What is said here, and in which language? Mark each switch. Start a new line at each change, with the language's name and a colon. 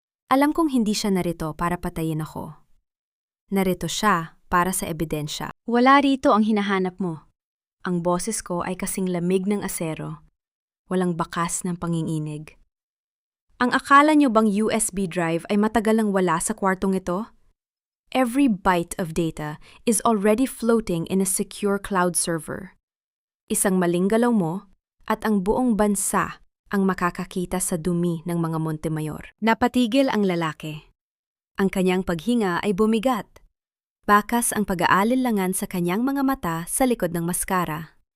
Filipino: Alam kong hindi siya narito para patayin ako. Narito siya para sa ebidensya. Wala rito ang hinahanap mo. Ang boses ko ay kasing lamig ng asero. Walang bakas ng panginginig. Ang akala niyo bang USB drive ay matagal lang wala sa kwartong ito?
English: Every byte of data is already floating in a secure cloud server.
Filipino: Isang maling galaw mo at ang buong bansa ang makakakita sa dumi ng mga Montemayor. Napatigil ang lalaki. Ang kanyang paghinga ay bumigat. Bakas ang pag-aalinlangan sa kanyang mga mata sa likod ng maskara.